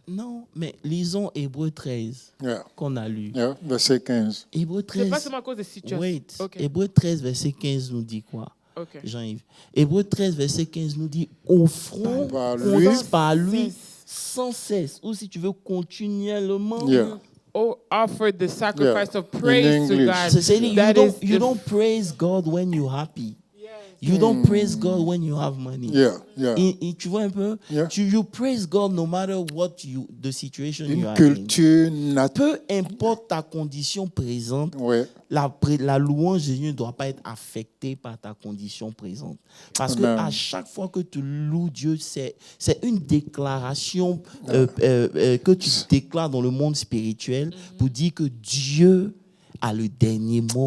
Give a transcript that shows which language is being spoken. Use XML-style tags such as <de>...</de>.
<fr>Non, mais lisons Hébreux 13 qu'on a lu. Verset 15. Hébreux 13. C'est pas seulement à cause des situations.</fr> <en>Wait. Okay.</en> <fr>Hébreux 13, verset 15 nous dit quoi? Jean-Yves. Hébreux 13, verset 15 nous dit offrons par lui sans cesse. Ou si tu veux continuellement.</fr> <en>Offer the sacrifice of praise to God. You don't praise God when you're happy. You don't praise God when you have money.</en> <fr>Tu vois un peu?</fr> <en>You praise God no matter what the situation you are in.</en> <fr>Peu importe ta condition présente, la louange de Dieu ne doit pas être affectée par ta condition présente. Parce que à chaque fois que tu loues Dieu, c'est une déclaration que tu déclares dans le monde spirituel pour dire que Dieu a le dernier mot.</fr>